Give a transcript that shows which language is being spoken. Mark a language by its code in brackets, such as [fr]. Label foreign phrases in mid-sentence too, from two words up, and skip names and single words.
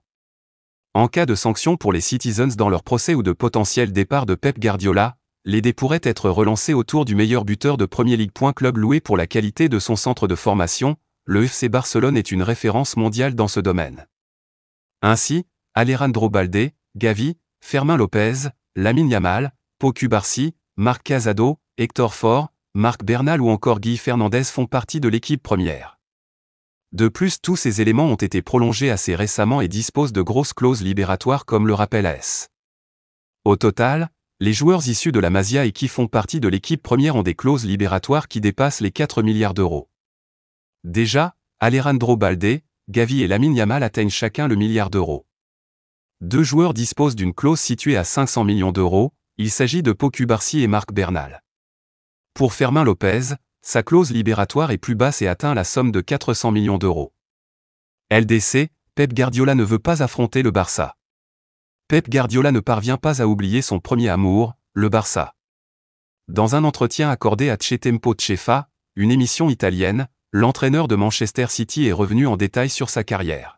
[fr] En cas de sanctions pour les Citizens dans leur procès ou de potentiel départ de Pep Guardiola, l'idée pourrait être relancée autour du meilleur buteur de Premier League. Club loué pour la qualité de son centre de formation, le FC Barcelone est une référence mondiale dans ce domaine. Ainsi, Alejandro Balde, Gavi, Fermín López, Lamine Yamal, Pau Cubarsí, Marc Casado, Héctor Fort, Marc Bernal ou encore Guy Fernandez font partie de l'équipe première. De plus, tous ces éléments ont été prolongés assez récemment et disposent de grosses clauses libératoires comme le rappelle AS. Au total, les joueurs issus de la Masia et qui font partie de l'équipe première ont des clauses libératoires qui dépassent les 4 milliards d'euros. Déjà, Alejandro Balde, Gavi et Lamine Yamal atteignent chacun le milliard d'euros. Deux joueurs disposent d'une clause située à 500 millions d'euros, il s'agit de Pau Cubarsí et Marc Bernal. Pour Fermín López, sa clause libératoire est plus basse et atteint la somme de 400 millions d'euros. LDC, Pep Guardiola ne veut pas affronter le Barça. Pep Guardiola ne parvient pas à oublier son premier amour, le Barça. Dans un entretien accordé à C'è Tempo Cefa, une émission italienne, l'entraîneur de Manchester City est revenu en détail sur sa carrière.